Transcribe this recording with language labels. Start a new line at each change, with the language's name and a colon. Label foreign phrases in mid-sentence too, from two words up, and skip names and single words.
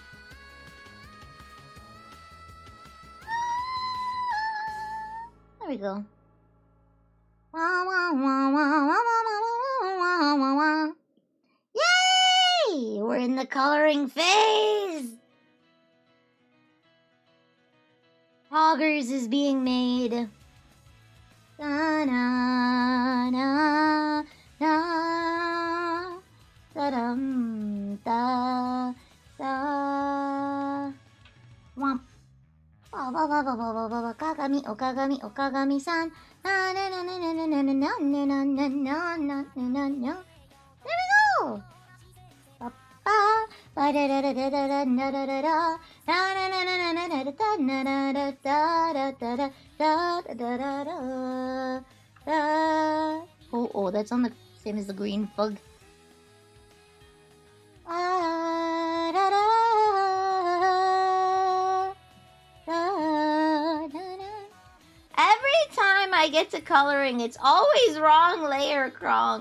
English: There we go. Yay! We're in the coloring phase! Poggers is being made. Da na na na da dum da da womp. Okagami, Okagami, Okagami-san. Na na na na na na na na na na na na na na na. There we go. Ba ba da da da da da da da da da da. Na na na na na na na da na na da da da da da da da da da. Oh, that's on the same as the green bug. Da da da. Every time I get to coloring, it's always wrong layer Kronk.